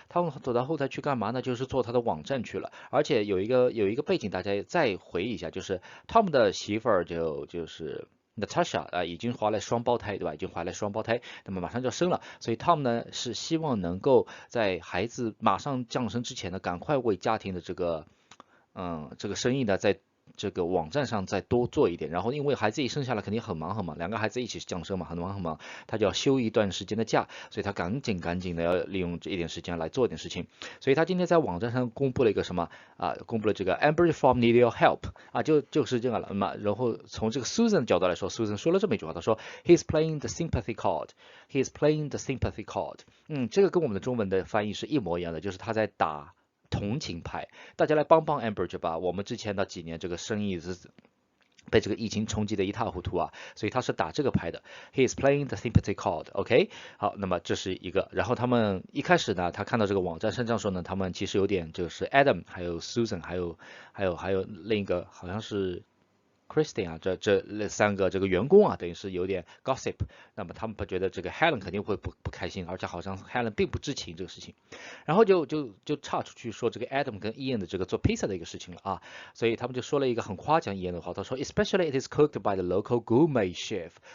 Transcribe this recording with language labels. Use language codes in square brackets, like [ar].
[zh] 他们躲到后台去干嘛呢？就是做他的网站去了。而且有一个背景，大家再回忆一下，就是 Tom 的媳妇儿就是Natasha 已经怀了双胞胎，对吧？已经怀了双胞胎，那么马上就要生了，所以 Tom 呢是希望能够在孩子马上降生之前呢，赶快为家庭的这个生意呢，在这个网站上再多做一点。然后因为孩子一生下来肯定很忙，两个孩子一起降生嘛，很忙，他就要休一段时间的假，所以他赶紧的要利用这一点时间来做一点事情。所以他今天在网站上公布了一个什么公布了这个 [en] Amber Farm need your help [zh] 就是这样了嘛。然后从这个 Susan 的角度来说 ，Susan 说了这么一句话，他说 [en] He's playing the sympathy card， [zh] He's playing the sympathy card。这个跟我们的中文的翻译是一模一样的，就是他在打同情牌，大家来帮 Amber 吧。我们之前的几年这个生意是被这个疫情冲击的一塌糊涂啊，所以他是打这个牌的。 [en] He is playing the sympathy card，OK？ [zh] 好，那么这是一个。然后他们一开始呢，他看到这个网站上这样说呢，他们其实有点就是 Adam 还有 Susan 还有另一个好像是Christine 这三个这个员工等于是有点 gossip， 那么他们觉得这个 Helen 肯定会不开心，而且好像 Helen 并不知情这个事情，然后就岔出去说这个 Adam 跟 Ian 的这个做披萨的一个事情了所以他们就说了一个很夸奖 Ian 的话，他说 [en] especially it is cooked by the local gourmet chef。